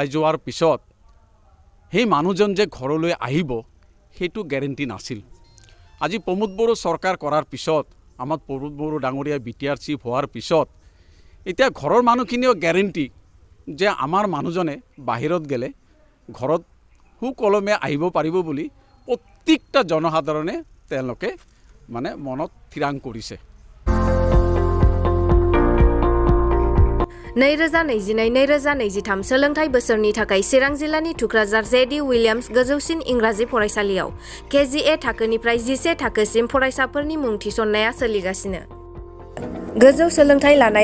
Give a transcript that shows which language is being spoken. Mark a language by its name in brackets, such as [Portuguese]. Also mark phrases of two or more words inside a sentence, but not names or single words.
[Assamese] যোৱাৰ পিছত সেই মানুহজন যে ঘৰলৈ আহিব সেইটো গ্যাৰেণ্টি নাছিল আজি প্ৰমোদ বড়ো চৰকাৰ কৰাৰ পিছত আমাৰ প্ৰমোদ বড়ো ডাঙৰীয়া BTR চিফ হোৱাৰ পিছত এতিয়া ঘৰৰ মানুহখিনিও গ্যাৰেণ্টি যে আমাৰ মানুহজনে বাহিৰত গেলে ঘৰত সুকলমে আহিব পাৰিব বুলি প্ৰত্যেকটা জনসাধাৰণে তেওঁলোকে মানে মনত থিৰাং কৰিছে [Bodo] नैरोजा 2023 सोलोंथाइ बोसोरनि थाखाय चिरां जिल्लानि थुक्राझार JD विलियम्स गोजौसिन इंराजि फरायसालियाव KGA थाखोनिफ्राय 11 थाखोसिम फरायसाफोरनि मुं थिसननाया सोलिगासिनो गोजौ सोलोंथाइ लानाय